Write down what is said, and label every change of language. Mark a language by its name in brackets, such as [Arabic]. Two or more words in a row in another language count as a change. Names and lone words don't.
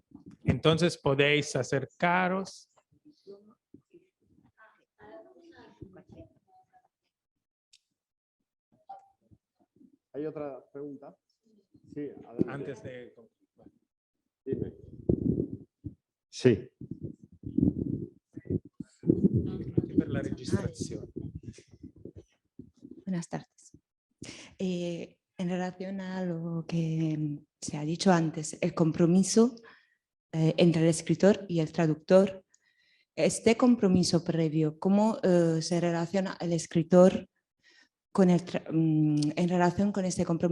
[Spanish] Entonces podéis acercaros. ¿Hay otra pregunta? Sí, adelante. Antes de... Dime. Sí. [Italian] Per la registrazione. [Spanish] Buenas tardes. En relación a lo que se ha dicho antes, el compromiso entre el escritor y el traductor, este compromiso previo, ¿cómo se relaciona el escritor con en relación con este compromiso?